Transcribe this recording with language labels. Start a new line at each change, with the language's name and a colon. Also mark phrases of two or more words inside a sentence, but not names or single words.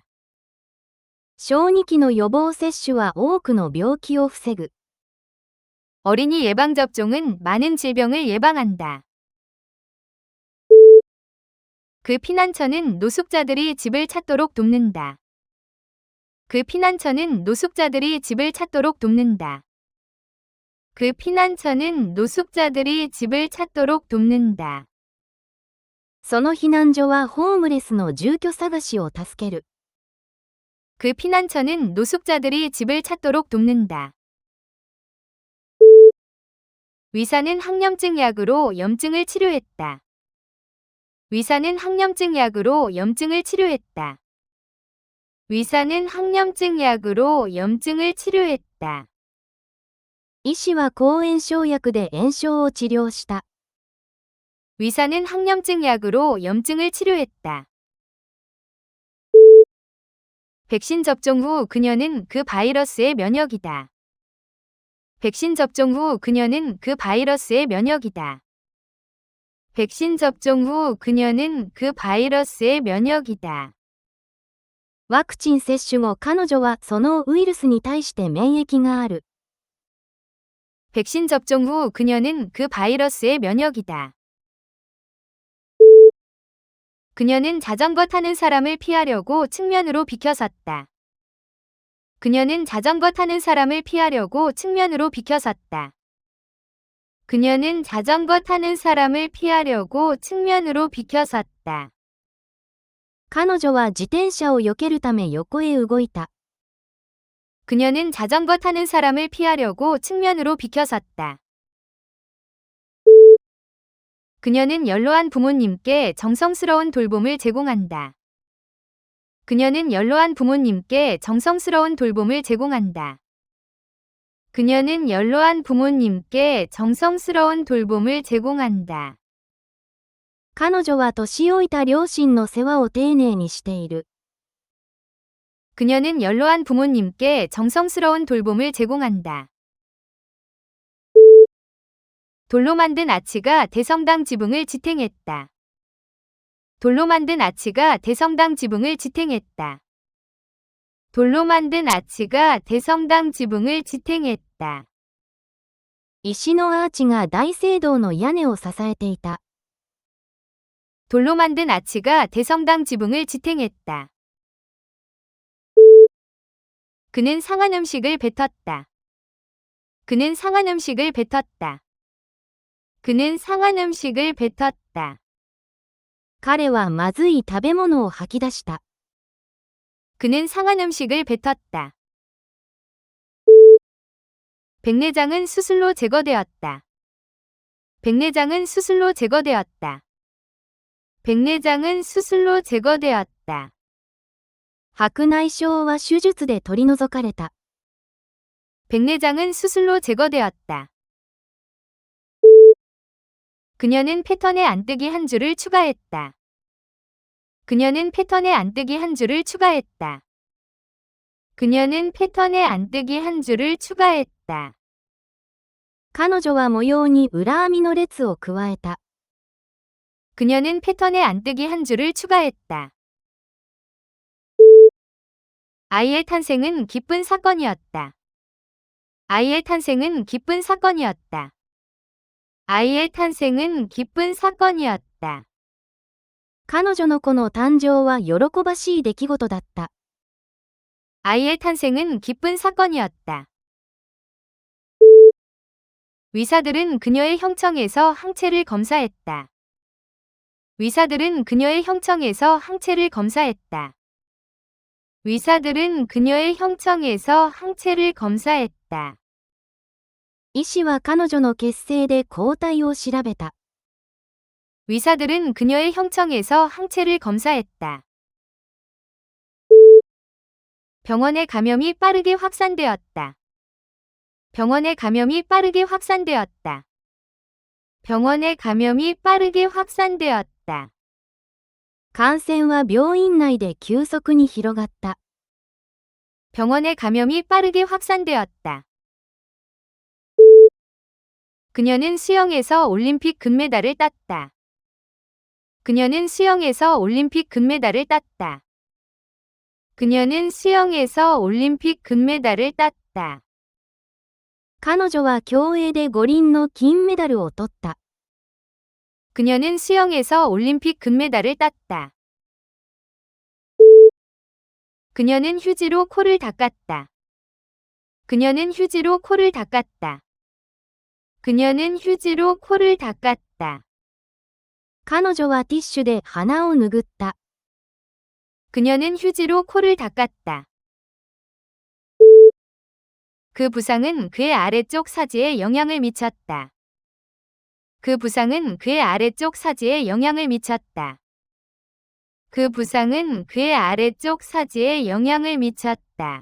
Japanese: 小児期の予防接種は多くの病気を防ぐ。
Korean: 어린이 예방접종은 많은 질병을 예방한다. 그 피난처는 노숙자들이 집을 찾도록 돕는다. 그 피난처는 노숙자들이 집을 찾도록 돕는다. 그 피난처는 노숙자들이 집을 찾도록 돕는다.
Japanese: その避難所はホームレスの住居探しを助ける。
Korean: 그 피난처는 노숙자들이 집을 찾도록 돕는다. 의사는 항염증 약으로 염증을 치료했다. 의사는 항염증 약으로 염증을 치료했다. 의사는 항염증 약으로 염증을 치료했다.
Japanese: 医師は抗炎症薬で炎症を治療した。
Korean: 의사는 항염증 약으로 염증을 치료했다. 백신 접종 후 그녀는 그 바이러스의 면역이다. 백신 접종 후 그녀는 그 바이러스의 면역이다. 백신 접종 후 그녀는 그 바이러스의 면역이다.
Japanese: ワクチン接種後彼女はそのウイルスに対して免疫がある。
Korean: 백신 접종 후 그녀는 그 바이러스의 면역이다. 그녀는 자전거 타는 사람을 피하려고 측면으로 비켜섰다. 그녀는 자전거 타는 사람을 피하려고 측면으로 비켜섰다. 그녀는 자전거 타는 사람을 피하려고 측면으로 비켜섰다.
Japanese: 彼女は自転車を避けるため横へ動いた。
Korean: 그녀는 자전거 타는 사람을 피하려고 측면으로 비켜섰다. 그녀는 연로한 부모님께 정성스러운 돌봄을 제공한다. 그녀는 연로한 부모님께 정성스러운 돌봄을 제공한다. 그녀는 연로한 부모님께 정성스러운 돌봄을 제공한다.
Japanese: 彼女は年老いた両親の世話を丁寧にしている。
Korean: 그녀는 연로한 부모님께 정성스러운 돌봄을 제공한다. 돌로 만든 아치가 대성당 지붕을 지탱했다. 돌로 만든 아치가 대성당 지붕을 지탱했다. 돌로 만든 아치가 대성당 지붕을 지탱했다.
Japanese: 石のアーチが大聖堂の屋根を支えていた。
Korean: 돌로 만든 아치가 대성당 지붕을 지탱했다. 그는 상한 음식을 뱉었다. 그는 상한 음식을 뱉었다. 그는 상한 음식을 뱉었다.
Japanese: 彼はまずい食べ物を吐き出した。
Korean: 그는 상한 음식을 뱉었다. 백내장은 수술로 제거되었다. 백내장은 수술로 제거되었다. 백내장은 수술로 제거되었다.
Japanese: 白内障は手術で取り除かれた。
Korean: 백내장은 수술로 제거되었다. 그녀는 패턴에 안뜨기 한 줄을 추가했다. 그녀는 패턴에 안뜨기 한 줄을 추가했다. 그녀는 패턴에 안뜨기 한 줄을 추가했다.
Japanese: 彼女は模様に裏編みの列を加えた。
Korean: 그녀는 패턴에 안뜨기 한 줄을 추가했다. 아이의 탄생은 기쁜 사건이었다. 아이의 탄생은 기쁜 사건이었다. 아이의 탄생은 기쁜 사건이었다.
Japanese: 彼女の子の誕生は喜ばしい出来事だった。
Korean: 아이의 탄생은 기쁜 사건이었다. 의사들은 그녀의 형청에서 항체를 검사했다. 의사들은 그녀의 형청에서 항체를 검사했다. 의사들은 그녀의 형청에서 항체를 검사했다.
Japanese: 医師は彼女の血清で抗体を調べた。
Korean: 의사들은 그녀의 형청에서 항체를 검사했다. 병원의 감염이 빠르게 확산되었다. 병원의 감염이 빠르게 확산되었다. 병원의 감염이 빠르게 확산되었다.
Japanese: 感染は病院内で急速に広がった。
Korean: 병원의 감염이 빠르게 확산되었다. 그녀는 수영에서 올림픽 금메달을 땄다. 그녀는 수영에서 올림픽 금메달을 땄다. 그녀는 수영에서 올림픽 금메달을 땄다.
Japanese: 彼女は競泳で五輪の金メダルを取った。
Korean: 그녀는 수영에서 올림픽 금메달을 땄다. 그녀는 휴지로 코를 닦았다. 그녀는 휴지로 코를 닦았다. 그녀는 휴지로 코를 닦았다.
Japanese: 彼女はティッシュで鼻を拭った。
Korean: 그녀는 휴지로 코를 닦았다. 그 부상은 그의 아래쪽 사지에 영향을 미쳤다. 그 부상은 그의 아래쪽 사지에 영향을 미쳤다. 그 부상은 그의 아래쪽 사지에 영향을 미쳤다.